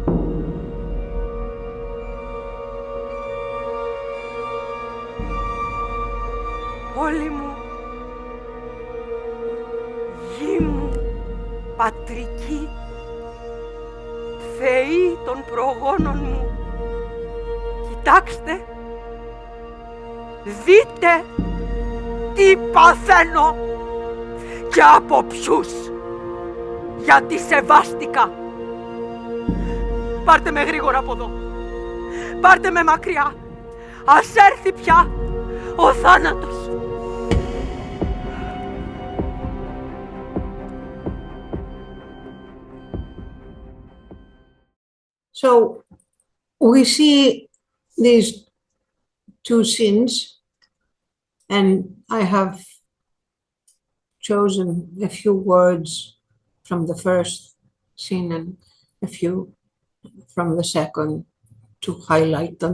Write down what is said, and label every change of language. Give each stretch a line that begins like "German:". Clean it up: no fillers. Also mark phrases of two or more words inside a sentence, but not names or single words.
Greek: Πόλη μου, γη μου, πατρική, θεοί των προγόνων μου, κοιτάξτε, δείτε τι παθαίνω και από ποιους, γιατί σεβάστηκα. Πάρτε με γρήγορα από εδώ, πάρτε με μακριά, ας έρθει πια ο θάνατος.
English: So we see these two sins, and I have chosen a few words from the first sin and a few from the second to highlight them.